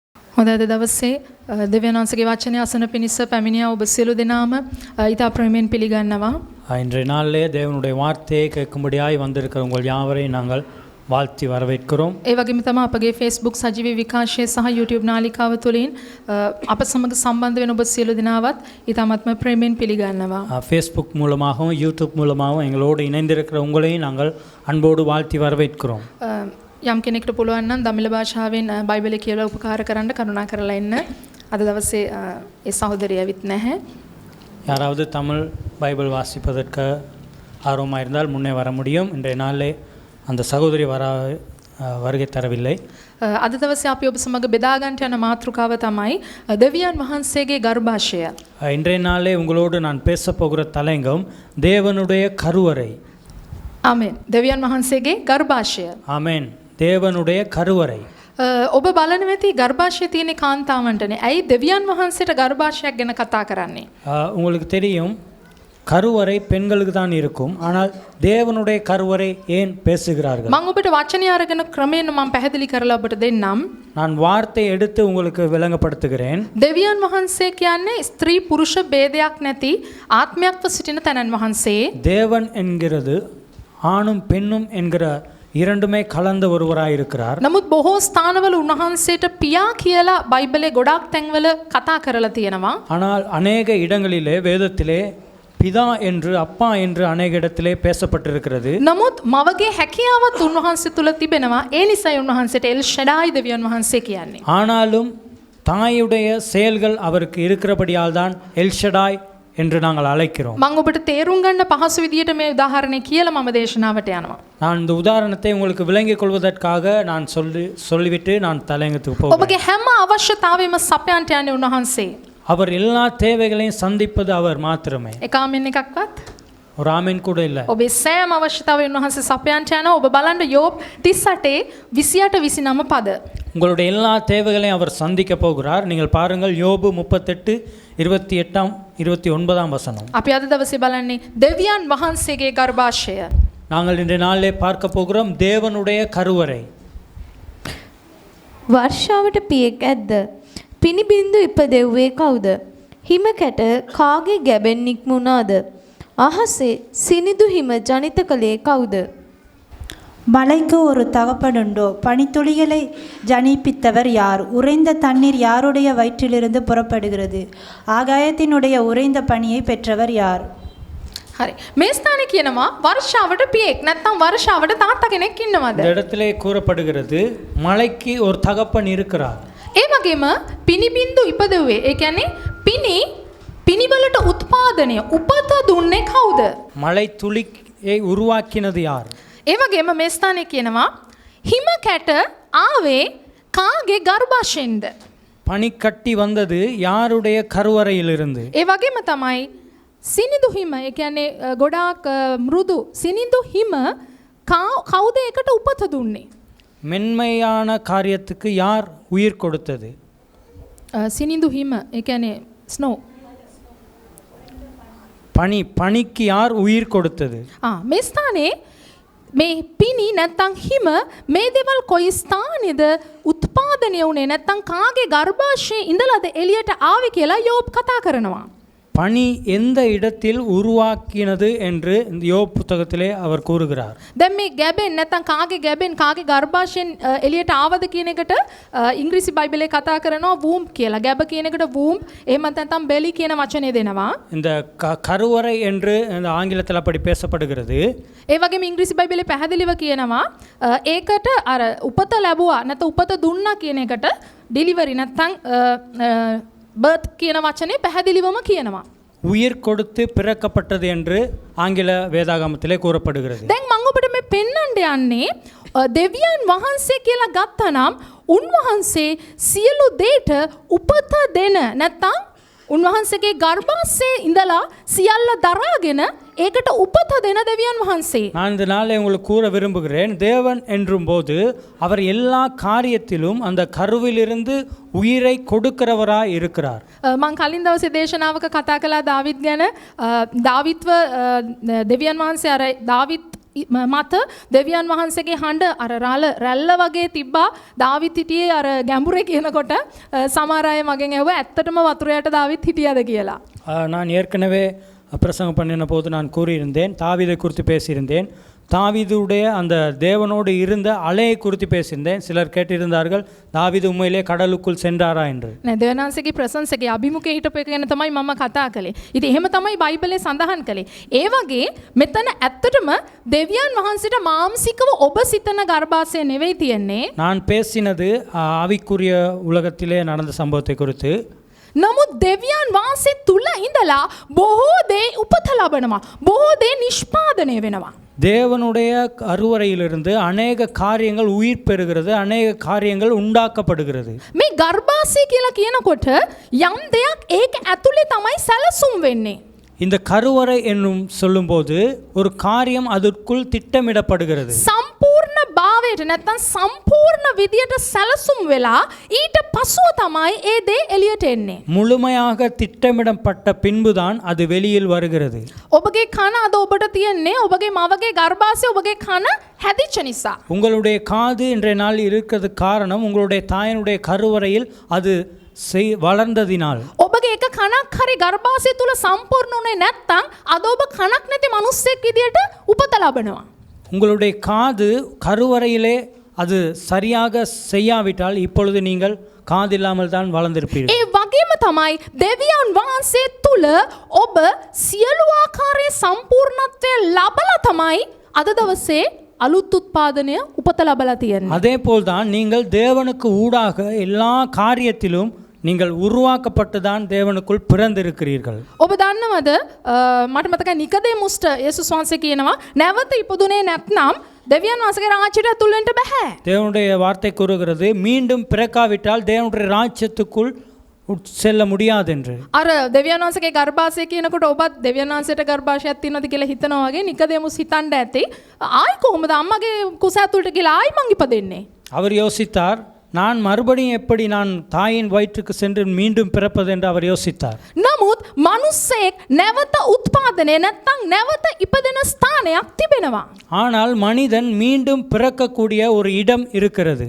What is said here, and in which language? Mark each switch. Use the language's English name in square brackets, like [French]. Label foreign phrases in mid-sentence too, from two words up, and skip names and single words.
[Sinhala] හොඳ අද දවසේ දෙවියන් වහන්සේගේ වචනය අසන පිණිස පැමිණියා ඔබ සියලු දෙනාම ඊට ප්‍රේමයෙන් පිළිගන්නවා. [Tamil] இன்றைய நாளிலே தேவனுடைய வார்த்தையை கேட்கும்படியாய் வந்திருக்கிற உங்கள் யாவரையும் நாங்கள் வாழ்த்தி வரவேற்கிறோம். [Sinhala] ඒ වගේම තමයි අපගේ Facebook සජීවී විකාශය සහ YouTube නාලිකාව තුළින් අප සමග සම්බන්ධ වෙන ඔබ සියලු දෙනාවත් ඊටමත්ම ප්‍රේමයෙන් පිළිගන්නවා. [Tamil] Facebook மூலமாகவும் YouTube மூலமாகவும் எங்களோடு இணைந்திருக்கிற உங்களையும் நாங்கள் அன்போடு வாழ்த்தி வரவேற்கிறோம். [Sinhala] යම් කෙනෙකුට පුළුවන් නම් දමිළ භාෂාවෙන් බයිබලය කියලා උපකාර කරන්න කරුණා කරලා ඉන්න. අද දවසේ ඒ සහෝදරිය ඇවිත් නැහැ. [Tamil] யாராவது தமிழ் பைபிள் வாசிப்பதற்கு ஆர்வமாக இருந்தால் முன்னே வர முடியும். இன்றைய நாளிலே அந்த சகோதரி வருகை தரவில்லை. [Sinhala] අද දවසේ අපි ඔබ සමග බෙදා ගන්නට යන මාතෘකාව තමයි දෙවියන් වහන්සේගේ ගර්භාෂය. [Tamil] இன்றைய நாளிலே உங்களோடு நான் பேச போகிற தலையங்கம் தேவனுடைய கருவறை. [Sinhala] ආමෙන්. දෙවියන් වහන්සේගේ ගර්භාෂය. [Tamil] ஆமென். தேவனுடைய கருவறை. [Sinhala] ඔබ බලන වෙති ගර්භාෂය තියෙන කාන්තාවන්ටනේ. ඇයි දෙවියන් වහන්සේට ගර්භාෂයක් ගැන කතා කරන්නේ? [Tamil] உங்களுக்கு தெரியும் கருவறை பெண்களுக்கு தான் இருக்கும். ஆனால் தேவனுடைய கருவறை ஏன் பேசுகிறார்கள்? [Sinhala] මම ඔබට වචනය අරගෙන ක්‍රමයෙන් මම පැහැදිලි කරලා ඔබට දෙන්නම්. [Tamil] நான் வார்த்தை எடுத்து உங்களுக்கு விளங்கப்படுத்துகிறேன். [Sinhala] දෙවියන් වහන්සේ කියන්නේ ස්ත්‍රී පුරුෂ ભેදයක් නැති ආත්මයක්ව සිටින තැනන් වහන්සේ. [Tamil] தேவன் என்கிறது ஆணும் பெண்ணும் என்கிற இரண்டுமே கலந்த ஒருவராய் இருக்கிறார். [Sinhala] නමුත් බොහෝ ස්ථානවල උන්වහන්සේට පියා කියලා බයිබලේ ගොඩාක් තැන්වල කතා කරලා තියෙනවා. [Tamil] ஆனால் அநேக இடங்களிலே வேதத்திலே பிதா என்று அப்பா என்று அநேக இடத்திலே பேசப்பட்டிருக்கிறது. [Sinhala] නමුත් මවගේ හැකියාවත් උන්වහන්සේ තුල තිබෙනවා. ඒ නිසායි උන්වහන්සේට එල් ෂඩායි දෙවියන් වහන්සේ කියන්නේ. [Tamil] ஆனாலும் தாயுடைய செயல்கள் அவருக்கு இருக்கிறபடியால் தான் எல்ஷடாய் என்று நாங்கள் அழைக்கிறோம். [Sinhala] මම ඔබට තේරුම් ගන්න පහසු විදියට මේ උදාහරණය කියලා මම දේශනාවට යනවා. [Tamil] நான் இந்த உதாரணத்தை உங்களுக்கு விளங்கிக் கொள்வதற்காக நான் சொல்லிவிட்டு நான் தலையங்கத்துக்கு போகிறேன். [Sinhala] ඔබගේ හැම අවශ්‍යතාවෙම සපයන්ට යන්නේ උන්වහන්සේ. [Tamil] அவர் எல்லா தேவைகளையும் சந்திப்பது அவர் மாத்திரமே. [Sinhala] ඒකාමෙන් එකක්වත් [Tamil] ஒரு ஆமீன் கூட இல்லை. [Sinhala] ඔබේ සෑම අවශ්‍යතාවය උන්වහන්සේ සපයන්ට යනවා. ඔබ බලන්න யோப் 38 28 29 පද. [Tamil] உங்களுடைய எல்லா தேவைகளையும் அவர் சந்திக்க போகிறார். நீங்கள் பாருங்கள் யோபு 38 28 29 வசனம். [Sinhala] අපි අද දවසේ බලන්නේ දෙවියන් වහන්සේගේ ගර්භාෂය. [Tamil] நாங்கள் இன்றைய நாளிலே பார்க்க போகிறோம் தேவனுடைய கருவறை. [Sinhala] වර්ෂාවට පියෙක් ඇද්ද? පිනිබින්දු ඉපදෙව්වේ කවුද? හිම කැට කාගේ ගැබෙන් නික්මුණාද? අහසේ සිනිදු හිම ජනිත කළේ කවුද? [Tamil] மலைக்கு ஒரு தகப்பனுண்டோ? பனித்துளிகளை ஜனிப்பித்தவர் யார்? உறைந்த தண்ணீர் யாருடைய வயிற்றிலிருந்து புறப்படுகிறது? ஆகாயத்தினுடைய உறைந்த பனியை பெற்றவர் யார்? [Sinhala] හරි. මේ ස්ථානේ කියනවා වර්ෂාවට පියෙක් නැත්නම් වර්ෂාවට තාත්තා කෙනෙක් ඉන්නවද? [Tamil] இந்த இடத்திலே கூறப்படுகிறது மலைக்கு ஒரு தகப்பன் இருக்கிறார். [Sinhala] ඒ වගේම පිනිබින්දු ඉපදෙව්වේ. ඒ කියන්නේ පිනිවලට උත්පාදනය උපත දුන්නේ කවුද? [Tamil] மலை துளியை உருவாக்கினது யார்? [Sinhala] ඒ වගේම මේ ස්ථානේ කියනවා හිම කැට ආවේ කාගේ ගර්භාෂයෙන්ද? [Tamil] பனி கட்டி வந்தது யாருடைய கருவறையிலிருந்து? [Sinhala] ඒ වගේම තමයි සිනිඳු හිම. ඒ කියන්නේ ගොඩාක් මෘදු සිනිඳු හිම කවුද ඒකට උපත දුන්නේ? [Tamil] மென்மையான காரியத்துக்கு யார் உயிர் கொடுத்தது? [Sinhala] සිනිඳු හිම ඒ කියන්නේ ස්නෝ. [Tamil] பனிக்கு யார் உயிர் கொடுத்தது? [Sinhala] මේ ස්ථානේ මේ පිනි නැත්තම් හිම මේ දේවල් කොයි ස්ථානේද උත්පාදනය වුනේ නැත්තම් කාගේ ගර්භාෂයේ ඉඳලාද එළියට ආවේ කියලා யோப் කතා කරනවා. [Tamil] பனி எந்த இடத்தில் உருவாக்கினது என்று இந்த யோப் புத்தகத்திலே அவர் கூறுகிறார். [Sinhala] දැන් මේ ගැබෙන් නැත්තම් කාගේ ගැබෙන් කාගේ ගර්භාෂයෙන් එළියට ආවද කියන එකට ඉංග්‍රීසි බයිබලයේ කතා කරනවා වූම් කියලා. ගැබ කියන එකට වූම් එහෙම නැත්නම් බෙලි කියන වචනේ දෙනවා. [Tamil] இந்த கருவறை என்று இந்த ஆங்கிலத்தில் அப்படி பேசப்படுகிறது. [Sinhala] ඒ වගේම ඉංග්‍රීසි බයිබලයේ පැහැදිලිව කියනවා ඒකට අර උපත ලැබුවා නැත්නම් උපත දුන්නා කියන එකට ඩෙලිවරි නැත්නම් බර්ත් කියන වචනේ පැහැදිලිවම කියනවා. [Tamil] உயிர் கொடுத்து பிறக்கப்பட்டது என்று ஆங்கில வேதாகமத்திலே கூறப்படுகிறது. [Sinhala] දැන් මම ඔබට මේ පෙන්වන්න යන්නේ දෙවියන් වහන්සේ කියලා ගත්තනම් උන්වහන්සේ සියලු දේට උපත දෙන නැත්නම් උන්වහන්සේගේ ගර්භාෂයේ ඉඳලා සියල්ල දරාගෙන ඒකට උපත දෙන දෙවියන් වහන්සේ. [Tamil] நான் இந்த நாளை உங்களுக்கு கூற விரும்புகிறேன். தேவன் என்றும் போது அவர் எல்லா காரியத்திலும் அந்த கருவிலிருந்து உயிரை கொடுக்கிறவராய் இருக்கிறார். [Sinhala] මම කලින් දවසේ දේශනාවක කතා කළා දාවිත් ගැන. දාවිත්ව දෙවියන් වහන්සේ අර දාවිත් මත දෙවියන් වහන්සේගේ හඬ අර රැල්ල වගේ තිබ්බා. දාවිත් හිටියේ අර ගැඹුරේ කියනකොට සමහර අය මගෙන් ඇහුවා ඇත්තටම වතුරයට දාවිත් හිටියද කියලා. [Tamil] நான் ஏற்கனவே பிரசங்கம் பண்ணின போது நான் கூறியிருந்தேன், தாவீதை குறித்து பேசியிருந்தேன். தாவீதுடைய அந்த தேவனோடு இருந்த அலையை குறித்து பேசியிருந்தேன். சிலர் கேட்டிருந்தார்கள், தாவீது உண்மையிலே கடலுக்குள் சென்றாரா என்று. [Sinhala] නෑ දෙවියන් වහන්සේගේ ප්‍රසන්ස් එකේ අභිමුඛයේ හිටපු එක ගැන තමයි මම කතා කළේ. ඉතින් එහෙම තමයි බයිබලයේ සඳහන් කළේ. ඒ වගේ මෙතන ඇත්තටම දෙවියන් වහන්සේට මාම්සිකව ඔබ සිතන ගර්භාෂය නෙවෙයි තියෙන්නේ. [Tamil] நான் பேசினது ஆவிக்குரிய உலகத்திலே நடந்த சம்பவத்தை குறித்து. [Sinhala] නමුත් දෙවියන් වහන්සේ තුල ඉඳලා බොහෝ දේ උපත ලබනවා. බොහෝ දේ නිෂ්පාදනය වෙනවා. [Tamil] தேவனுடைய கருவறையிலிருந்து அநேக காரியங்கள் உயிர் பெறுகிறது, அநேக காரியங்கள் உண்டாக்கப்படுகிறது. [Sinhala] මේ ගර්භාෂය කියලා කියනකොට යම් දෙයක් ඒක ඇතුලේ තමයි සැලසුම් වෙන්නේ. [Tamil] இந்த கருவறை என்னும் சொல்லும்போது ஒரு காரியம் அதற்குள் திட்டமிடப்படுகிறது. [Sinhala] සම්පූර්ණ භාවයට නැත්නම් සම්පූර්ණ විදියට සැලසුම් වෙලා ඊට පසුව තමයි ඒ දේ එළියට එන්නේ. [Tamil] முழுமையாக திட்டமிடப்பட்ட பின்புதான் அது வெளியில் வருகிறது. [Sinhala] ඔබගේ කන අද ඔබට තියෙන්නේ ඔබගේ මවගේ ගර්භාෂය ඔබගේ කන හැදිච්ච නිසා. [Tamil] உங்களுடைய காது இன்றைய நாள் இருக்கிறது காரணம் உங்களுடைய தாயினுடைய கருவறையில் அது வளர்ந்ததினால். [Sinhala] ඔබගේ එක කනක් හරි ගර්භාෂය තුල සම්පූර්ණ උනේ නැත්නම් අද ඔබ කනක් නැති මිනිස්සෙක් විදියට උපත ලබනවා. [Tamil] உங்களுடைய காது கருவறையிலே அது சரியாக செய்யாவிட்டால் இப்பொழுது நீங்கள் காதில்லாமல் தான் வளர்ந்திருப்பீர்கள். [Sinhala] ඒ වගේම තමයි දෙවියන් වහන්සේ තුල ඔබ සියලු ආකාරයේ සම්පූර්ණත්වය ලබලා තමයි අද දවසේ අලුත් උත්පාදනය උපත ලබලා තියෙන්නේ. [Tamil] அதே போல்தான் நீங்கள் தேவனுக்கு ஊடாக எல்லா காரியத்திலும் நீங்கள் உருவாக்கப்பட்டு தான் தேவனுக்குள் பிறந்திருக்கிறீர்கள். [Sinhala] ඔබ දන්නවද මට මතකයි නිකදේමුස්ට යේසුස් වහන්සේ කියනවා නැවත ඉපදුනේ නැත්නම් දෙවියන් වහන්සේගේ රාජ්‍යයට ඇතුල් වෙන්න බෑ. [Tamil] தேவனுடைய வார்த்தை கூறுகிறது, மீண்டும் பிறக்காவிட்டால் தேவனுடைய ராஜ்யத்துக்குள் செல்ல முடியாது என்று. [Sinhala] අර දෙවියන් වහන්සේගේ ගර්භාෂය කියනකොට ඔබත් දෙවියන් වහන්සේට ගර්භාෂයක් තියෙනවද කියලා හිතනවා වගේ නිකදේමුස් හිතන්න ඇති. ආයි කොහොමද අම්මගේ කුස ඇතුළට ගිහලා ආයි මං ඉපදෙන්නේ? [Tamil] அவர் யோசித்தார், நான் மறுபடியும் எப்படி நான் தாயின் வயிற்றுக்கு சென்று மீண்டும் பிறப்பது என்று அவர் யோசித்தார். [Sinhala] නමුත් මිනිස්සෙක් නැවත උත්පාදනය නැත්නම් නැවත ඉපදෙන ස්ථානයක් තිබෙනවා. [Tamil] ஆனால் மனிதன் மீண்டும் பிறக்கக்கூடிய ஒரு இடம் இருக்கிறது.